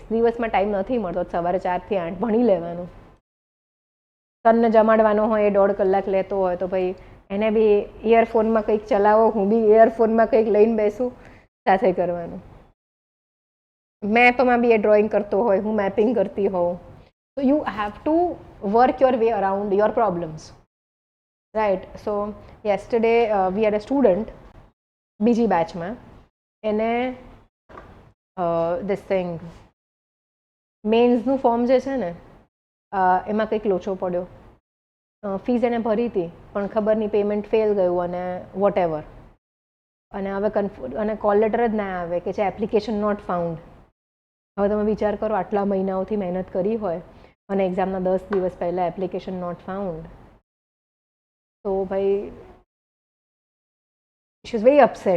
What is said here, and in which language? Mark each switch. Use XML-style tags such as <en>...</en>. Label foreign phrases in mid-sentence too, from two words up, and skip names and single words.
<gu>દિવસમાં ટાઈમ નથી મળતો, સવારે 4 થી 8 ભણી લેવાનું. તનને જમાડવાનો હોય એ 1.5 કલાક લેતો હોય તો ભાઈ એને બી ઇયરફોનમાં કંઈક ચલાવો, હું બી ઇયરફોનમાં કંઈક લઈને બેસું, સાથે કરવાનું. મેપમાં બી એ ડ્રોઈંગ કરતો હોય, હું મેપિંગ કરતી હોઉં.</gu> <en>So you have to work your way around your problems, right? So yesterday we had a student,</en> <gu>બીજી બેચમાં, એને</gu> <en>this thing</en> <gu>મેન્સનું ફોર્મ જે છે ને એમાં કંઈક લોચો પડ્યો. ફીસ એને ભરી હતી પણ ખબર નહીં પેમેન્ટ ફેલ ગયું અને</gu> <en>what ever,</en> <gu>અને હવે અને કોલ લેટર જ ના આવે કે છે</gu> <en>application not found.</en> <gu>હવે તમે વિચાર કરો, આટલા મહિનાઓથી મહેનત કરી હોય અને એક્ઝામના 10 દિવસ પહેલાં</gu> <en>application not found,</en> <gu>તો ભાઈ</gu> <en>she is very upset.</en>